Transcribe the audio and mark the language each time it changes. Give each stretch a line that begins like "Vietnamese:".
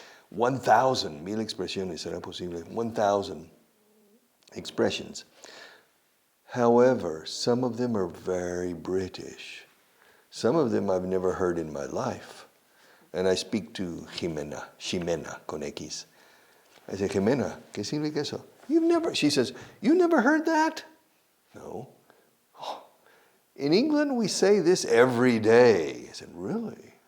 Spanish: 1,000 mil expresiones, será posible.
English: 1,000 expressions. However, some of them are very British. Some of them I've never heard in my life. And I speak to Ximena,
Spanish: con X.
English: I say,
Spanish: Ximena, ¿qué significa eso?
English: She says, you never heard that? No. Oh. In England, we say this every day. I said, really?